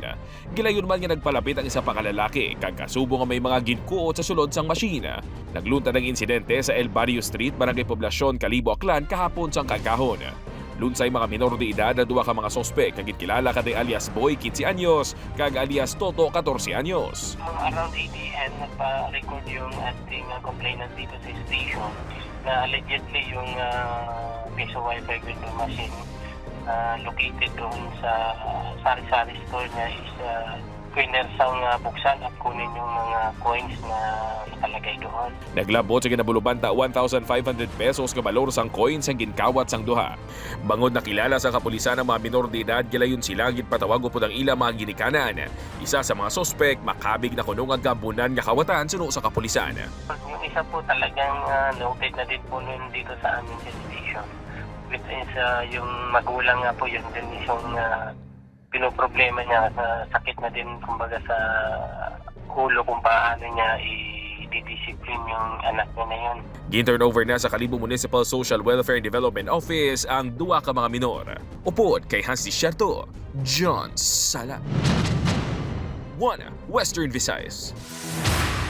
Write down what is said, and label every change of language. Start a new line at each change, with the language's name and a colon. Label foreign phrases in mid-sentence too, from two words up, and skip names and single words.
Hiligaynon: Gilayon man nga nagpalapit ang isa pa ka lalaki kag kasubo nga may mga ginkuot sa sulod sang machine. Nagluntad ang insidente sa El Barrio Street, Barangay Poblacion, Kalibo, Aklan kahapon sang kagkahon. Lunsay mga minor de edad na duha ka mga sospek nga ginkilala kay alias Boy 15 anyos kag alias Toto 14 anyos.
Filipino: Around 8 AM nagpa-record yung ating complainant dito sa station na allegedly yung piso
English: Wi-Fi window machine located
Filipino: doon sa sari-sari store niya is kwinersang buksan at kunin yung mga coins na nakalagay doon.
Hiligaynon: Naglabot sa ginabulubanta 1,500 pesos nga balor sang coins ang ginkawat sang duha. Bangod nakilala sa kapulisan ang mga minor de edad, gilayon sila gitpatawag upod ang ila mga ginikanan. Isa sa mga sospek makabig na kuno nga gabunan nga kawatan suno sa kapulisan.
Filipino: Yung isa po talagang noted na din po noon dito sa amin sa station.
English: Which is
Filipino: yung magulang nga po yun din yung pinoproblema niya sa sakit na din kumbaga sa ulo kung paano niya i-discipline yung anak niya na yun.
Hiligaynon: Gin-turnover na sa Kalibo Municipal Social Welfare and Development Office ang duha ka mga minor. Upod kay Hans Desierto, John Sala. 1 Western Visayas.